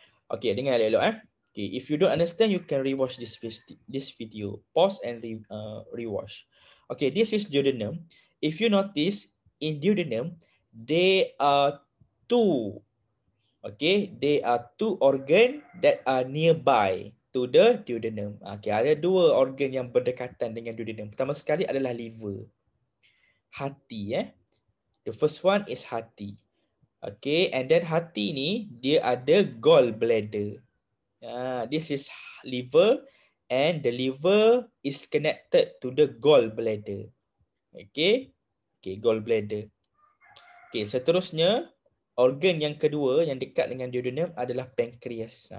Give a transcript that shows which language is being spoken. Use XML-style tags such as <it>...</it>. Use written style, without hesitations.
<en>Okay,</en> <ms>dengar elok-elok</ms> <en>Okay, if you don't understand, you can rewatch this video. Pause and rewatch. Okay, this is duodenum. If you notice, in duodenum, there are two. Okay, there are two organ that are nearby to the duodenum.</en> <ms>Okay, ada dua organ yang berdekatan dengan duodenum. Pertama sekali adalah liver.</ms> <en>Hati The first one is hati. Okay, and then</en> <ms>hati ni dia ada</ms> <en>gallbladder. This is liver, and the liver is connected to the gallbladder. Okay, gallbladder.</en> <ms>Okay, seterusnya organ yang kedua yang dekat dengan duodenum adalah pancreas.</ms>